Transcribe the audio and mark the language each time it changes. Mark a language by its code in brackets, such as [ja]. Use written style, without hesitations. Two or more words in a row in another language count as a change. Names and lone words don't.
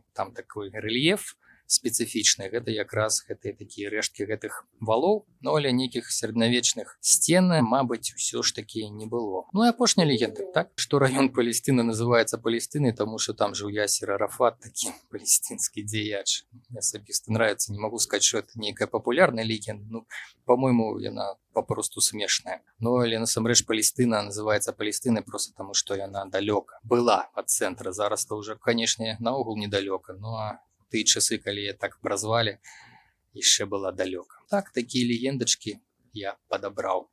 [be] Там такой рэльеф спецыфічны, гэта якраз гэтыя такія рэшткі гэтых валоў, ну але нейкіх сярэднявечных сцен, мабыць, усё ж такі не было. Ну і апошняя легенда, так, што раён Палестыны называецца Палестынай, таму што там жыў Ясер Арафат, такі палестынскі дзеяч. [ru] Мне асабіста нравится, не могу сказать, что это некая популярная легенда, ну, по-моему, яна попросту смешная. [be] Ну, але насамрэч Палестына называецца Палестынай просто таму, што яна далёка была ад цэнтра. Зараз-то ўжо, канешне, наогул недалёка, ну а тыя часы, калі я так празвалі, яшчэ была далёка. Так, такія легендачкі я падабраў.